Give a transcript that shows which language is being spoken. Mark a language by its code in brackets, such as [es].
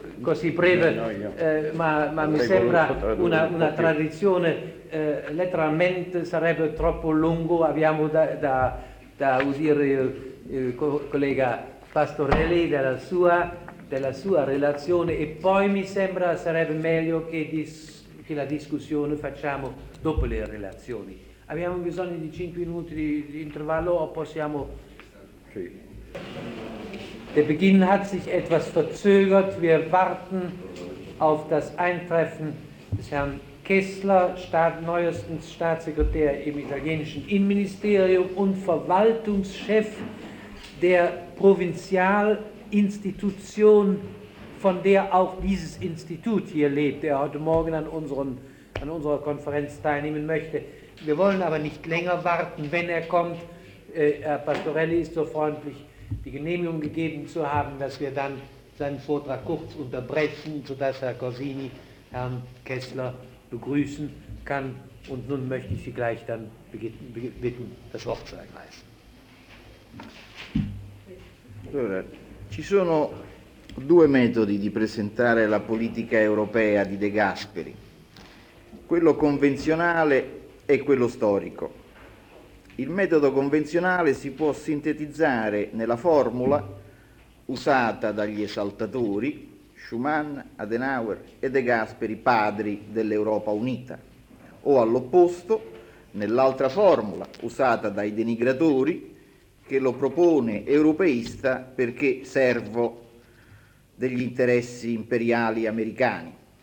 [it] così breve, ma mi sembra una tradizione, letteralmente sarebbe troppo lungo, abbiamo da udire il collega Pastorelli della sua relazione, e poi mi sembra sarebbe meglio che la discussione facciamo dopo le relazioni. Abbiamo bisogno di 5 minuti di intervallo o possiamo... Sì. [de] Der Beginn hat sich etwas verzögert. Wir warten auf das Eintreffen des Herrn Kessler, neuestens Staatssekretär im italienischen Innenministerium und Verwaltungschef der Provinzialinstitution, von der auch dieses Institut hier lebt, der heute Morgen an unserer Konferenz teilnehmen möchte. Wir wollen aber nicht länger warten, wenn er kommt. Herr Pastorelli ist so freundlich, die Genehmigung gegeben zu haben, dass wir dann seinen Vortrag kurz unterbrechen, sodass Herr Corsini Herrn Kessler begrüßen kann. Und nun möchte ich Sie gleich dann bitten, das Wort zu ergreifen. [it] Allora, ci sono due metodi di presentare la politica europea di De Gasperi, quello convenzionale e quello storico. Il metodo convenzionale si può sintetizzare nella formula usata dagli esaltatori Schumann, Adenauer e De Gasperi, padri dell'Europa unita, o all'opposto nell'altra formula usata dai denigratori che lo propone europeista perché servo degli interessi imperiali americani.